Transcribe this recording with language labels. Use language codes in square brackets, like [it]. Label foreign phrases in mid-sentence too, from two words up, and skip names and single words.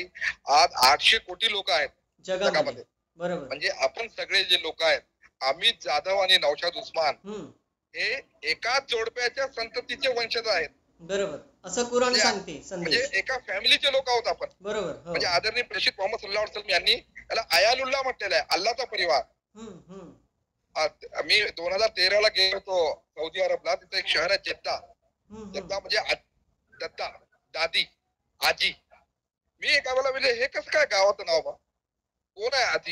[mr] आज 800 कोटी लोक आहेत जगामध्ये. म्हणजे आपण सगळे जे लोक आहेत, अमित जाधव आणि नौशाद उस्मान हे एकाच जोडप्याच्या संततीचे वंशज आहेत. बरोबर, असं कुराण सांगते. म्हणजे एका फॅमिलीचे लोक आहोत आपण. बरोबर. म्हणजे आदरणीय प्रेषित मोहम्मद [ar] صلى الله عليه وسلم [mr] यांनी याला अयालुल्लाह म्हटलेलं आहे, अल्लाचा परिवार. मी 2013 ला गेलो होतो सौदी अरबला. तिथं एक शहर आहे जेद्दा. जेद्दा म्हणजे दत्ता, दादी, आजी. मी एका वेळेला म्हणजे हे कसं काय गावाचं नाव बा, कोण आहे आजी?